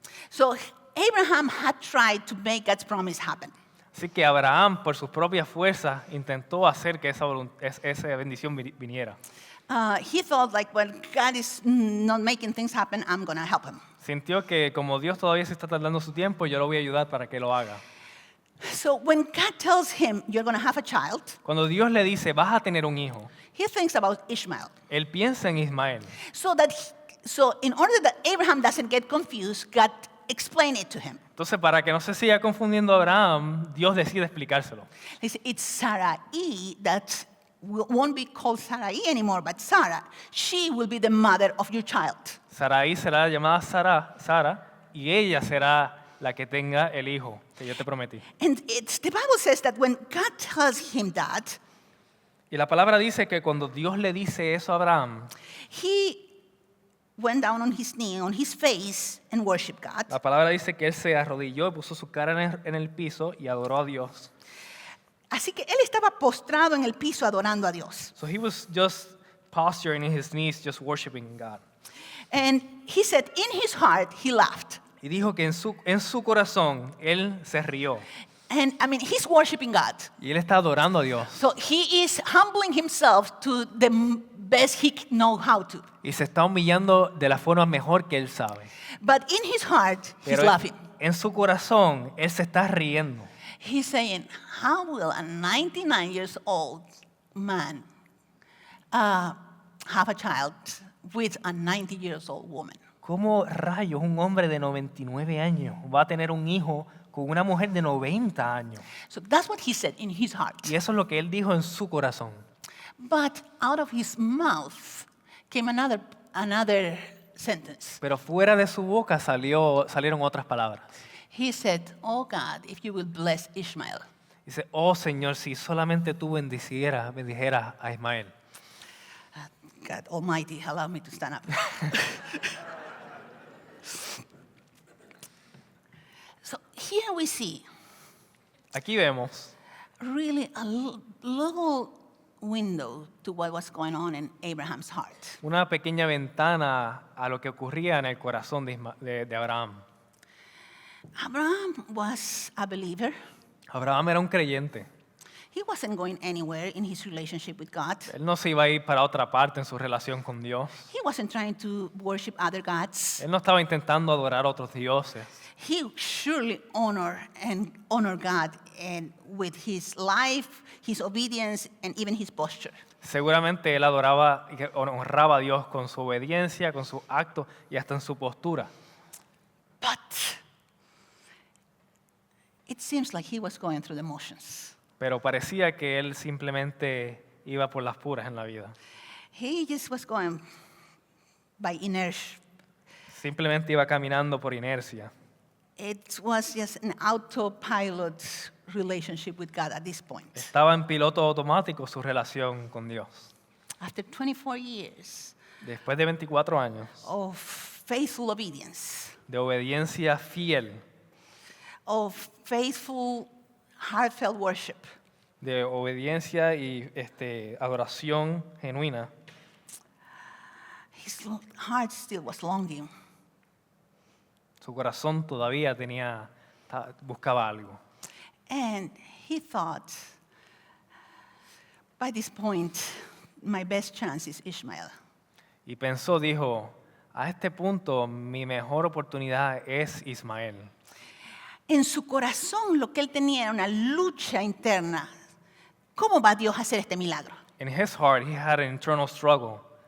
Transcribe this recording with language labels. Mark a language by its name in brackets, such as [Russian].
[English] So Abraham had tried to make God's promise happen. [Spanish] Así que Abraham, por sus propias fuerzas, intentó hacer que esa bendición viniera. [English] He thought, like, well, God is not making things happen, I'm going to help him. [Spanish] Sintió que como Dios todavía se está tardando su tiempo, yo lo voy a ayudar para que lo haga. [English] So when God tells him, you're going to have a child, [Spanish] Cuando Dios le dice, vas a tener un hijo, [English] he thinks about Ishmael. [Spanish] él piensa en Ismael. [English] So in order that Abraham doesn't get confused, God explained it to him. [Spanish] Entonces, para que no se siga confundiendo Abraham, Dios decide explicárselo. [English] He said, it's Sarai that won't be called Sarai anymore, but Sarah. She will be the mother of your child. [Spanish] Sarai será llamada Sara, y ella será la que tenga el hijo que yo te prometí. [English] And the Bible says that when God tells him that, [Spanish] Y la palabra dice que cuando Dios le dice eso a Abraham, [English] he went down on his knee, on his face, and worshiped God. [Spanish] la palabra dice que él se arrodilló y puso su cara en el piso y adoró a Dios. Así que él estaba postrado en el piso adorando a Dios. [English] So he was just posturing in his knees, just worshiping God. And he said in his heart, he laughed. [Spanish] Y dijo que en su corazón él se rió. [English] And I mean, he's worshiping God. [Spanish] Y él está adorando a Dios. [English] So he is humbling himself to the best he knows how to. [Spanish] Y se está humillando de la forma mejor que él sabe. [English] But in his heart, he's [Spanish] Pero [English] laughing. [Spanish] en su corazón él se está riendo. [English] He's saying, how will a 99 years old man have a child with a 90 years old woman? [Spanish] ¿Cómo rayos un hombre de 99 años va a tener un hijo con una mujer de 90 años? [English] So that's what he said in his heart. [Spanish] Y eso es lo que él dijo en su corazón. [English] But out of his mouth came another sentence. [Spanish] Pero fuera de su boca salieron otras palabras. [English] He said, oh God, if you will bless Ishmael. [Spanish] Dice, oh Señor, si solamente tú bendijeras a Ismael. [English] God Almighty, allow me to stand up. So here we see [Spanish] Aquí vemos [English] really a little window to what was going on in Abraham's heart. [Spanish] una pequeña ventana a lo que ocurría en el corazón de Abraham. [English] Abraham was a believer. [Spanish] Abraham era un creyente. [English] He wasn't going anywhere in his relationship with God. [Spanish] Él no se iba a ir para otra parte en su relación con Dios. [English] He wasn't trying to worship other gods. [Spanish] Él no estaba intentando adorar a otros dioses. [English] He surely honor God and with his life, his obedience, and even his posture. [Spanish] Seguramente él adoraba y honraba a Dios con su obediencia, con su acto y hasta en su postura. [English] But it seems like he was going through the motions. [Spanish] Pero parecía que él simplemente iba por las puras en la vida. [English] He just was going by inertia. [Spanish] Simplemente iba caminando por inercia. [English] It was just an autopilot relationship with God at this point. [Spanish] Estaba en piloto automático su relación con Dios. [English] After 24 years [Spanish] Después de 24 años [English] of faithful obedience, [Spanish] de obediencia fiel, [English] of faithful, heartfelt worship, [Spanish] de obediencia y adoración genuina, [English] his heart still was longing. [Spanish] su corazón todavía buscaba algo. [English] And he thought, by this point, my best chance is Ishmael. [Spanish] Y pensó, dijo, a este punto mi mejor oportunidad es Ismael. En su corazón lo que él tenía era una lucha interna. ¿Cómo va Dios a hacer este milagro? [English] In his heart, he had an internal struggle.